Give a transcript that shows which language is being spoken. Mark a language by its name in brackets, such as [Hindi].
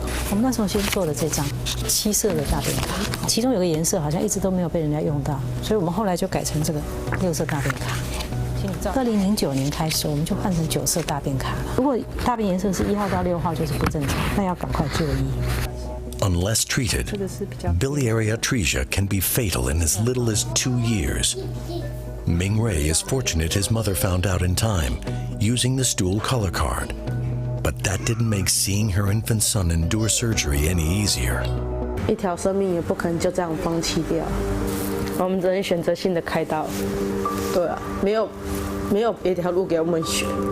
[Chinese] 我们那时候先做了这张7色的大便卡，其中有个颜色好像一直都没有被人家用到，所以我们后来就改成这个6色大便卡。 2009年开始，我们就换成9色大便卡了。如果大便颜色是1号到6号就是不正常，那要赶快就医。 [English] Unless treated, biliary atresia can be fatal in as little as 2 years. Ming Ray is fortunate his mother found out in time, using the stool color card. But that didn't make seeing her infant son endure surgery any easier. [Chinese] 一条生命也不可能就这样放弃掉，我们只能选择性的开刀。对啊，没有别条路给我们选。